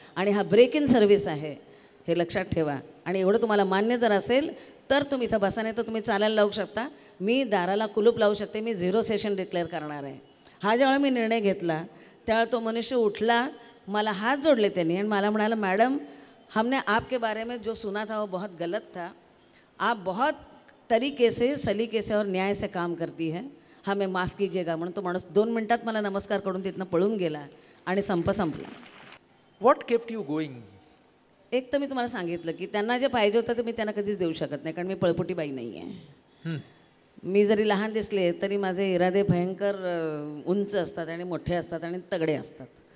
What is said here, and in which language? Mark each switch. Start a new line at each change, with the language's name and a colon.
Marathi: आणि हा break in service आहे हे लक्षात ठेवा. आणि एवढं तुम्हाला मान्य जर असेल तर तुम्ही इथं बसा, नाही तर तुम्ही चालायला लावू शकता. मी दाराला कुलूप लावू शकते. मी 0 सेशन डिक्लेअर करणार आहे. हा जेव्हा मी निर्णय घेतला त्यावेळेला तो मनुष्य उठला, मला हात जोडले त्यांनी आणि मला म्हणाला मॅडम
Hindi: हमने आपके बारे में जो सुना था वो बहुत गलत था. आप बहुत तरीके से सलीके से और न्याय से काम करती है, हमें माफ़ कीजिएगा.
Marathi: म्हणून तो माणूस 2 मिनिटात मला नमस्कार करून तिथनं पळून गेला आणि संप संपला.
English: What kept you going.
Marathi: एक तर मी तुम्हाला सांगितलं की त्यांना जे पाहिजे होतं ते मी त्यांना कधीच देऊ शकत नाही कारण मी पळपुटी बाई नाही आहे. मी जरी लहान दिसले तरी माझे इरादे भयंकर उंच असतात आणि मोठे असतात आणि तगडे असतात.